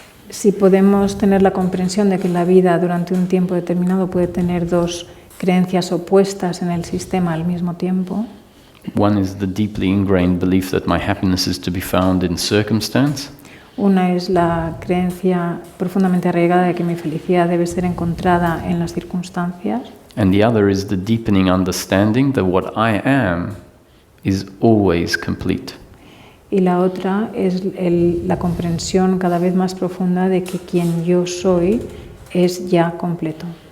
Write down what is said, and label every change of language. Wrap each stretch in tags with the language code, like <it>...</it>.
<es>Si podemos tener la comprensión de que la vida durante un tiempo determinado puede tener dos creencias opuestas en el sistema al mismo tiempo.</es> <en>One is the deeply ingrained belief that my happiness is to be found in circumstance.</en> <es>Una es la creencia profundamente arraigada de que mi felicidad debe ser encontrada en las circunstancias.</es> <en>And the other is the deepening understanding that what I am is always complete.</en> <es>Y la otra es la comprensión cada vez más profunda de que quien yo soy es ya completo.</es>